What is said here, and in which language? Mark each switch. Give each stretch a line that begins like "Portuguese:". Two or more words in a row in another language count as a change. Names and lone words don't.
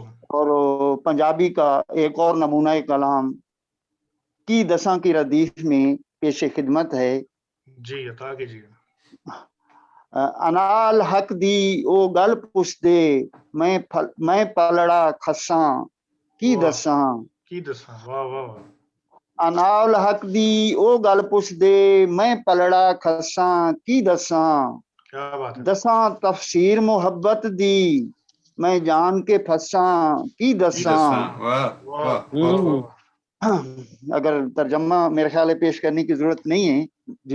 Urdu: اور پنجابی کا ایک اور نمونہ کلام
Punjabi: کی دساں
Urdu: کی ردیف میں پیش خدمت ہے۔ جی عطا کیجیے۔
Punjabi: انال حق دی او گل پوچھ دے میں پلڑا کھساں کی دساں، کی دساں، واہ واہ واہ۔ انال حق دی او گل پچھ دے میں پلڑا کھساں کی دساں
Urdu: کیا بات ہے
Punjabi: دساں تفسیر محبت دی میں جان کے پھساں کی دساں.
Urdu: वाह वाह वाह वाह वाह वाह اگر ترجمہ میرے خیال ہے پیش کرنے کی ضرورت نہیں ہے جی.